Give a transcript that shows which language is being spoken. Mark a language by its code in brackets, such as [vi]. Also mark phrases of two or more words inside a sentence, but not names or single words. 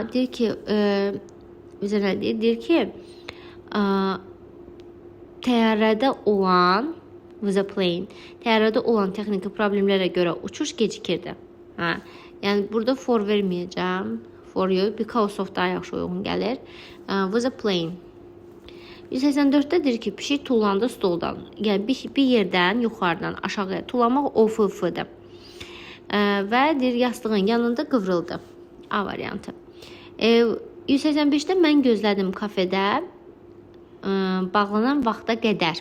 [az] Aha, deyir ki, bizə nə deyir? Deyir ki, təyyarədə olan [en] with a plane. [az] Təyyarədə olan texniki problemlərə görə uçuş gecikirdi. Hə. Yəni burada for verməyəcəm. [en] For you because of [az] daha yaxşı uyğun gəlir. [en] With a plane. [az] 184-də deyir ki, pişik tullandı stoldan. Yəni bir yerdən yuxarıdan aşağıya tullamaq of-dır. Və deyir yastığın yanında qıvrıldı. A variantı. 185-də mən gözlədim kafedə bağlanan vaxta qədər.